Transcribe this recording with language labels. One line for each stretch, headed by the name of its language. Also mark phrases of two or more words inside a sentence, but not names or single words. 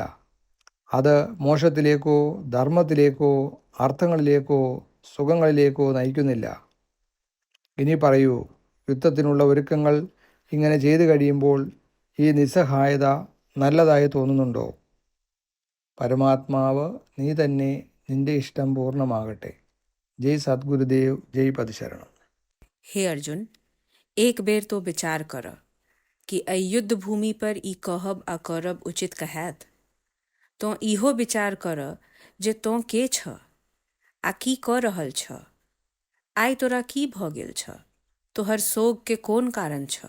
Malayalam: അത് മോക്ഷത്തിലേക്കോ ധർമ്മത്തിലേക്കോ അർത്ഥങ്ങളിലേക്കോ സുഖങ്ങളിലേക്കോ നയിക്കുന്നില്ല. ഇനി പറയൂ, യുദ്ധത്തിനുള്ള ഒരുക്കങ്ങൾ ഇങ്ങനെ ചെയ്തു കഴിയുമ്പോൾ ഈ നിസ്സഹായത നല്ലതായി തോന്നുന്നുണ്ടോ? പരമാത്മാവ് നീ തന്നെ, നിന്റെ ഇഷ്ടം പൂർണ്ണമാകട്ടെ.
Maithili: जय सतगुरुदेव, जय पदशरण। हे अर्जुन, एक बेर तो विचार कर कि एहि युद्ध भूमि पर ई कहब आ करब उचित कहैत। तो इहो विचार कर जे तो के छ आ की क रहल छ। आइ तोरा की भ गेल छ? तोहर शोक के कोन कारण छ?